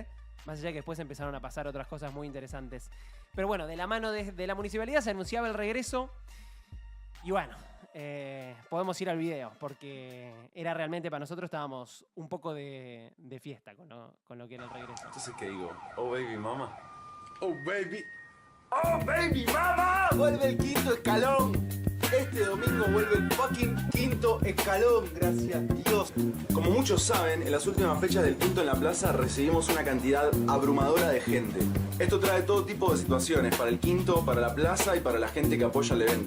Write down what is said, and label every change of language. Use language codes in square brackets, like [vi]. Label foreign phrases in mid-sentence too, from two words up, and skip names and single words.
[es] Más allá que después empezaron a pasar otras cosas muy interesantes. Pero bueno, de la mano de la municipalidad se anunciaba el regreso. Y bueno, podemos ir al video porque era realmente para nosotros estábamos un poco de fiesta con lo que era el regreso. Entonces, ¿qué digo? [en] Oh, baby, mama. Oh baby, oh baby mama, [es] vuelve el Quinto Escalón. Este domingo vuelve el fucking Quinto Escalón, gracias Dios. Como muchos saben, en las últimas fechas del Quinto en la Plaza recibimos una cantidad abrumadora de gente. Esto trae todo tipo de situaciones para el Quinto, para la Plaza y para la gente que apoya el evento.